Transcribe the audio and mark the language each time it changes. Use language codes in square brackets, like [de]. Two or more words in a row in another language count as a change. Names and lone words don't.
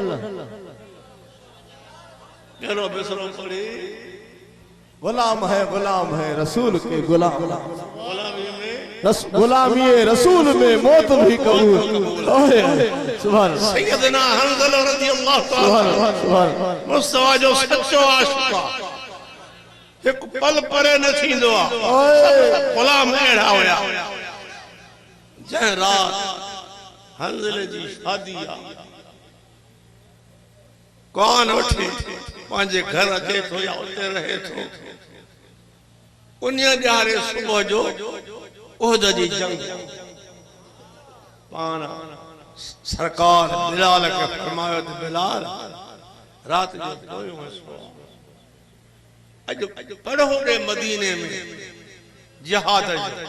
[sd] करो बिसरो पड़ी [hi] गुलाम है रसूल के गुलाम गुलामी में गुलामी रसूल में मौत भी कबूल। [ar] सुभान سيدنا حنظلة رضي الله تعالى सुभान [sd] मुस्तफा जो सच्चो आशिक एक पल परे न थींदो आ गुलाम अहिड़ा हुया जंहिं रात हंज़ले जी शादी आ कौन उठे पंहिंजे घर अचे थो या उते रहे थो उन ॾियारे सुबुह जो उहद जी जंग पाण सरकार बिलाल खे फरमायो त बिलाल रात जो पोयों अॼु पढ़ो रे मदीने में जिहाद जो